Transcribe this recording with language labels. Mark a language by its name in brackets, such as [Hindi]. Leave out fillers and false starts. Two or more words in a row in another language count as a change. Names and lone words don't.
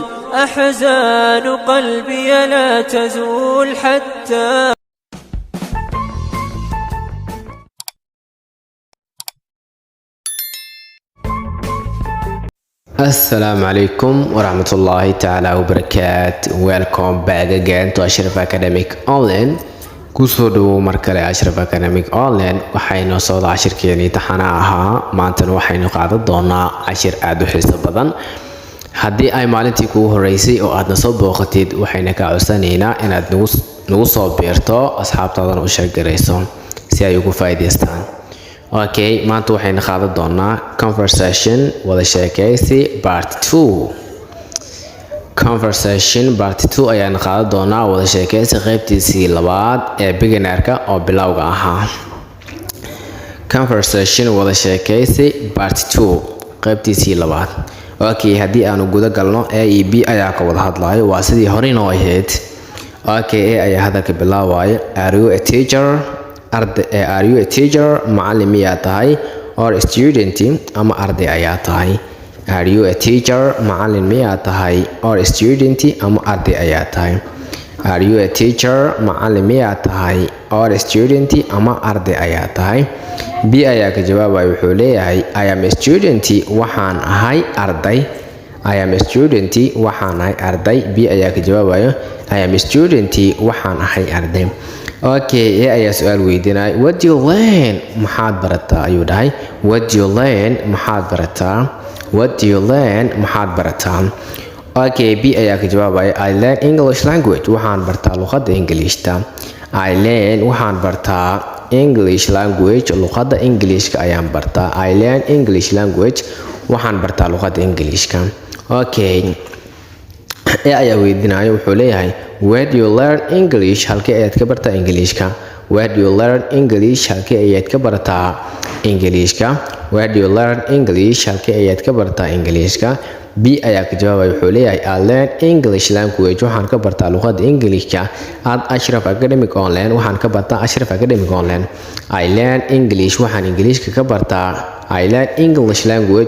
[Arabic] أحزان قلبي لا تزول حتى. السلام عليكم ورحمة الله تعالى وبركاته. [English] Welcome back again to Ashraf Academic Online. [Somali] Kusoo dhawow mar kale Ashraf Academic Online. Waxaynu soo wada cashirkeennii taxana ahaa. Maantana waxaynu qaadan doonaa cashir aad u xiiso badan. Haddii ay maalintii kugu horeysay oo aadna soo booqatid, waxayna kaa codsanaynaa inaad nagu soo biirto asxaabtaadana u sheegarayso si ay ugu faa'iidaystaan. Okay, maanta waxaynu qaadan doonaa conversation wada sheekaysi part 2. Conversation part 2 ayaan qaadan doonaa wada sheekaysi qaybtiisii labaad ee beginnerka oo bilowga ahaa. Conversation wada sheekaysi part 2 qaybtiisii labaad. Okay, haddii aanu guda galno A iyo B ayaa ka wada hadlayo, waa sidii hore noo ahayd. Okay, A ayaa hadalka bilaabaya. [English] Are you a teacher? Are you a teacher? [Somali] Macallin miyaa tahay? [English] Or a student? [Somali] Ama arday ayaa tahay? [English] Are you a teacher? [Somali] Macallin miyaa tahay? [English] Or a student? [Somali] Ama arday ayaa tahay? [English] Are you a teacher? [Somali] Macallin miyaa tahay? [English] Or a student? [Somali] Ama arday ayaa tahay? B ayaa ka jawaabaya, wuxuu leeyahay [English] I am a student. [Somali] Waxaan ahay arday. [English] I am a student. [Somali] Waxaan ahay arday. B ayaa ka jawaabaya [English] I am a student. [Somali] Waxaan ahay arday. Okay, A ayaa su'aal weydiinaya. [English] What do you learn? [Somali] Maxaad barataa? Ayuu dhahay. [English] What do you learn? [Somali] Maxaad barataa? [English] What do you learn? [Somali] Maxaad barataa? Okay, B ayaa ka jawaabaya [English] I learn English language. [Somali] Waxaan bartaa luqadda Ingiliishta. [English] I learn [Somali] waxaan bartaa [English] English language. [Somali] Luqadda Ingiliishka ayaan bartaa. [English] I learn English language. [Somali] Waxaan bartaa luqadda Ingiliishka. Okay. A ayaa weydiinaya, wuxuu leeyahay [English] Where do you learn English? [Somali] Halkee ayaad ka bartaa Ingiliishka? [English] Where do you learn English? [Somali] Halkee ayaad ka bartaa Ingiliishka? [English] Where do you learn English? [Somali] Halkee ayaad ka bartaa Ingiliishka? B ayaa ka jawaabaya, wuxuu leeyahay [English] I learn English language. [Somali] Waxaan ka bartaa luqadda Ingiliishka at Ashraf Academic Online. Waxaan ka bartaa Ashraf Academic Online. [English] I learn English. [Somali] Waxaan Ingiliishka ka bartaa. [English] I learn English language.